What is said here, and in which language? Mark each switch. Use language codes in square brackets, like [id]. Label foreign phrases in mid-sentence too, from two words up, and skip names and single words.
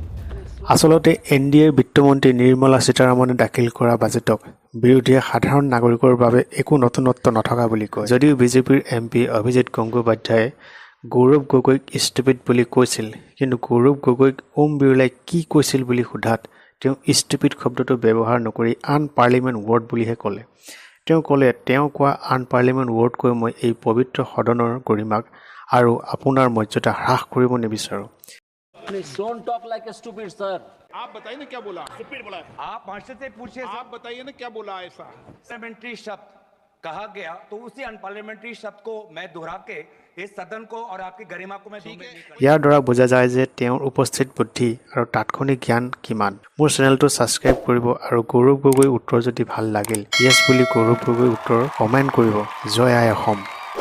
[as] আচলতে NDAৰ বিত্তমন্ত্ৰী নিৰ্মলা সীতাৰামনে দাখিল কৰা বাজেটক বিৰোধীয়ে সাধাৰণ নাগৰিকৰ বাবে একো নতুনত্ব নথকা বুলি কয় যদিও বিজেপিৰ MP অভিজিত গংগোপাধ্যায়ে গৌৰৱ গগৈক ষ্টুপিড বুলি কৈছিল কিন্তু গৌৰৱ গগৈক ওম বিৰলাই কি কৈছিল বুলি সোধাত তেওঁ ষ্টুপিড শব্দটো ব্যৱহাৰ নকৰি [en] unparliament word [as] বুলিহে ক'লে তেওঁ ক'লে তেওঁ কোৱা [en] unparliament word [as] কৈ মই এই পবিত্ৰ সদনৰ গৰিমাক আৰু আপোনাৰ মৰ্যাদা হ্ৰাস কৰিব নিবিচাৰোঁ [en] Please don't talk like a stupid, sir. [hi] आप बताइए ना क्या बोला स्टूपिड बोला आप मास्टर से पूछिए आप बताइए ना क्या बोला ऐसा पार्लियामेंट्री शब्द कहा गया तो उसी अनपार्लियामेंट्री शब्द को मैं दोहरा के इस सदन को और आपकी गरिमा को मैं [as] ইয়াৰ দ্বাৰা বুজা যায় যে তেওঁৰ উপস্থিত বুদ্ধি আৰু তাৎক্ষণিক জ্ঞান কিমান মোৰ চেনেলটো ছাবস্ক্ৰাইব কৰিব আৰু গৌৰৱ গগৈ উত্তৰ যদি ভাল লাগিল ইয়েছ বুলি গৌৰৱ গগৈ উত্তৰ কমেণ্ট কৰিব জয় আই অসম